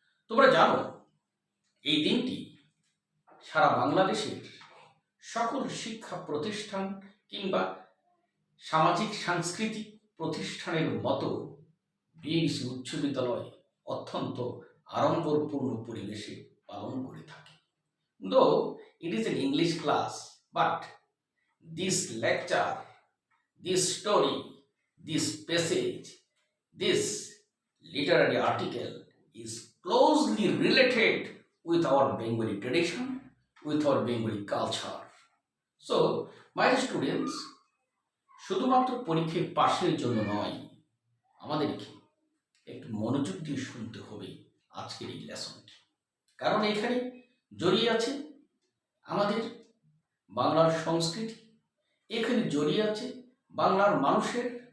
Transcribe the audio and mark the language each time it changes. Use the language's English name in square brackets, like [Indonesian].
[Bangla] তোমরা জানো এই দিনটি সারা বাংলাদেশের সকল শিক্ষা প্রতিষ্ঠান কিংবা সামাজিক সাংস্কৃতিক প্রতিষ্ঠানের মতো বিএডিসি উচ্চ বিদ্যালয় অত্যন্ত আড়ম্বরপূর্ণ পরিবেশে পালন করে থাকে। [English] Though it is an English class, but this lecture, this story, this passage, this literary article is closely related with our Bengali tradition, with our Bengali culture. So, my students, [Bangla] শুধুমাত্র পরীক্ষায় পাশের জন্য নয়, আমাদেরকে একটু মনোযোগ দিয়ে শুনতে হবে আজকের এই লেসনটি, কারণ এখানে জড়িয়ে আছে আমাদের বাংলার সংস্কৃতি, এখানে জড়িয়ে আছে বাংলার মানুষের